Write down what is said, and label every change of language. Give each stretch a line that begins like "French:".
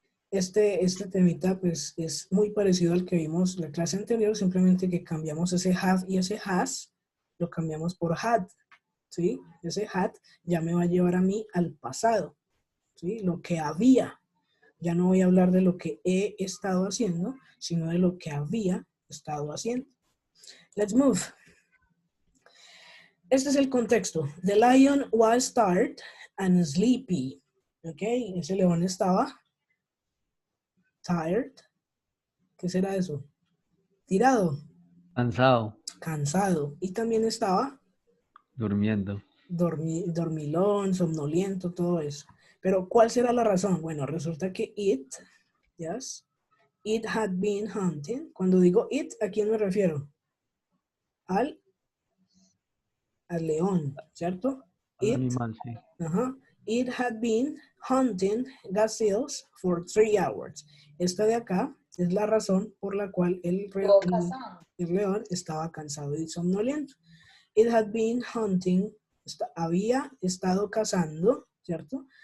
Spanish: Este temita pues es muy parecido al que vimos la clase anterior, simplemente que cambiamos ese have y ese has, lo cambiamos por had, ¿sí? Ese had ya me va a llevar a mí al pasado, ¿sí? Lo que había. Ya no voy a hablar de lo que he estado haciendo, sino de lo que había estado haciendo.
English: Let's move.
Spanish: Este es el contexto.
English: The lion was tired and sleepy.
Spanish: ¿Ok? Ese león estaba tired. ¿Qué será eso? Tirado. Cansado. Cansado. Y también estaba Durmiendo. dormilón, somnoliento, todo eso. Pero ¿cuál será la razón? Bueno, resulta que it had been hunting. Cuando digo it, ¿a quién me refiero? Al león, ¿cierto? Al animal, sí.
English: It had been hunting gazelles for 3 hours.
Spanish: Esta de acá es la razón por la cual el león estaba cansado y somnoliento. It had been hunting, había estado cazando, ¿cierto?